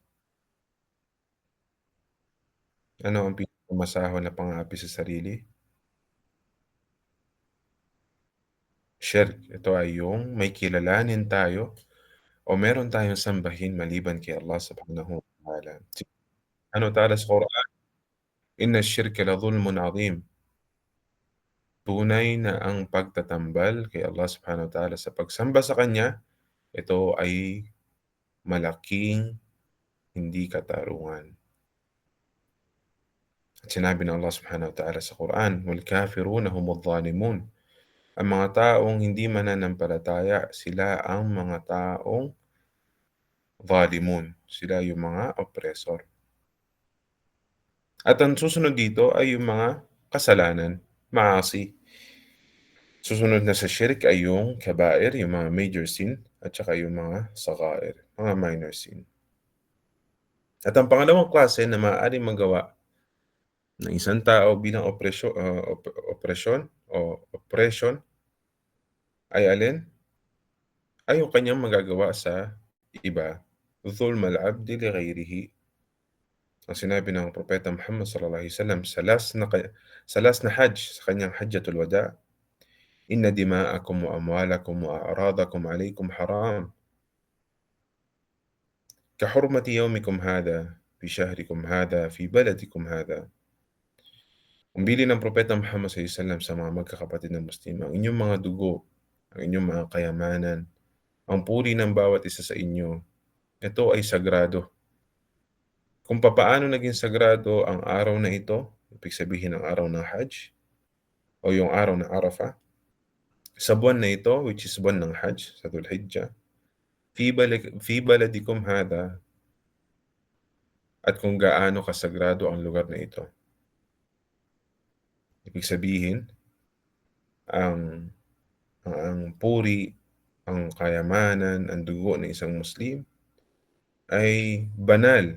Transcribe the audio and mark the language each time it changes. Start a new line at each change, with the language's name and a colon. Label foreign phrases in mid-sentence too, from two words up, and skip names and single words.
Filipino: Ano ang pinakamasahol na pang-aapi sa sarili? Shirk. Ito ay yung may kilalanin tayo o meron tayong sambahin maliban kay Allah
Arabic: سبحانه وتعالى. Ano ta'ala sa Quran, "إن الشرك لظلم عظيم."
Filipino: Tunay na ang pagtatambal kay Allah
Arabic: سبحانه وتعالى
Filipino: sa pagsamba sa Kanya, ito ay malaking hindi katarungan. At sinabi ng Allah
Arabic: سبحانه وتعالى
Filipino: sa Quran,
Arabic: "والكافرون هم الظالمون."
Filipino: Ang mga taong hindi mananampalataya, sila ang mga taong dhalimun, sila yung mga oppressor. At ang susunod dito ay yung mga kasalanan, maasi. Susunod na sa shirk ay yung kabair, yung mga
English: major sin,
Filipino: at saka yung mga sagair, mga
English: minor sin.
Filipino: At ang pangalawang klase na maaaring magawa ng isang tao bilang opresyon o oppression ay alin? Ay yung kanyang magagawa sa iba.
Arabic: ظلم العبد لغيره.
Filipino: Ang sinabi ng Propeta Muhammad
Arabic: صلى الله عليه وسلم
Filipino: sa last na Hajj, sa kanyang Hajjatul Wada,
Arabic: "إن دماءكم وأموالكم وأعراضكم عليكم حرام. كحرمة يومكم هذا في شهركم هذا في بلدكم هذا."
Filipino: Ang bilin ng Propeta Muhammad
Arabic: صلى الله عليه وسلم
Filipino: sa mga magkakapatid na Muslim, ang inyong mga dugo, ang inyong mga kayamanan, ang puri ng bawat isa sa inyo, ito ay sagrado. Kung papaano naging sagrado ang araw na ito, ibig sabihin ang araw ng Hajj o yung araw ng Arafah, sa buwan na ito,
English: which is
Filipino: buwan ng Hajj, sa Dhul Hijjah,
Arabic: في بلدكم هذا,
Filipino: at kung gaano kasagrado ang lugar na ito. Ibig sabihin, ang, ang puri, ang kayamanan, ang dugo ng isang Muslim ay banal.